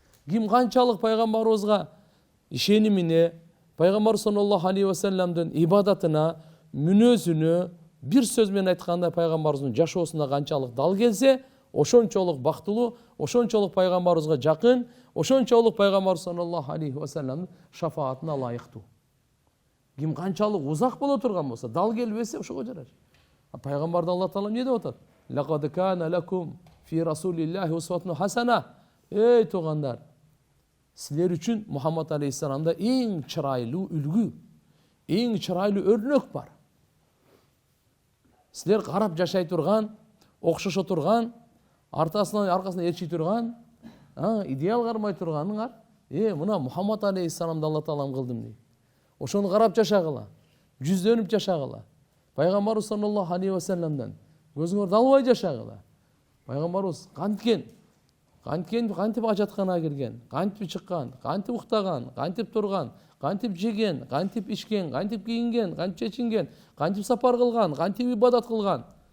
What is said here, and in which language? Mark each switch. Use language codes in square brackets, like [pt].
[ky] Ким канчалык пайгамбарыбызга ишенимине, пайгамбар саллаллаху алейхи вассаламдын ибадатына, мүнөзүнө бир сөз менен айтканда пайгамбарыбыздын жашоосуна канчалык дал келсе, ошончолук бактылуу, ошончолук пайгамбарыбызга жакын, ошончолук пайгамбар саллаллаху алейхи вассаламдын шафаатына ылайыктуу. Ким канчалык узак боло турган болсо, дал келбесе ошого жарар. Пайгамбарды Алла таала эмне деп атат? [ar] Лакад кана лакум фи расулиллахи усватун хасана. [ky] Эй тугандар, силер үчүн Мухаммад алейхиссаламда эң чырайлуу үлгү, эң чырайлуу өрнөк бар. Силер карап жашай турган, окшошо турган, аркасына ээрчи турган, идеал кармай турганыңар Мына Мухаммад алейхиссаламды Алла Таалам кылдым дейт. Ошону карап жашагыла, жүздөнүп жашагыла. Пайгамбарыбыз саллаллаху алейхи ва салламдан көзүңөрдү албай жашагыла. Пайгамбарыбыз кантип ажатканага кирген, кантип чыккан, кантип уктаган, кантип турган, кантип жеген, кантип ичкен, кантип кийинген, кантип чечинген, кантип сапар кылган, кантип ибадат кылган.